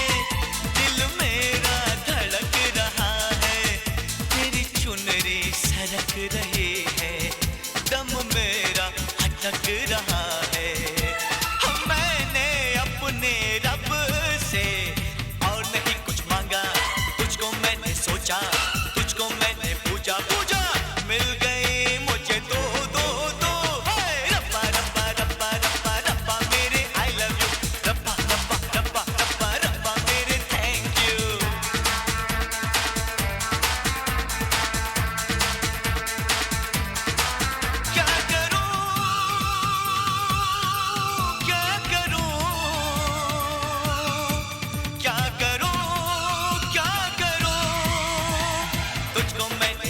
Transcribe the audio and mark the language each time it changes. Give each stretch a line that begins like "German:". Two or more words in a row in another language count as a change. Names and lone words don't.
Hindi: दिल मेरा धड़क रहा है तेरी चुनरी सरक रही है दम मेरा अटक रहा है मैंने अपने रब से और नहीं कुछ मांगा तुझको मैंने सोचा तुझको मैंने पूजा पूजा मिल गई मुझे दो दो दो हाय रब्बा रब्बा रब्बा रब्बा रब्बा मेरे
English: I love you
Hindi: रब्बा रब्बा रब्बा रब्बा रब्बा मेरे
English: thank you
Hindi: क्या करूं क्या करूं क्या करूं क्या करूं तुझको मैंने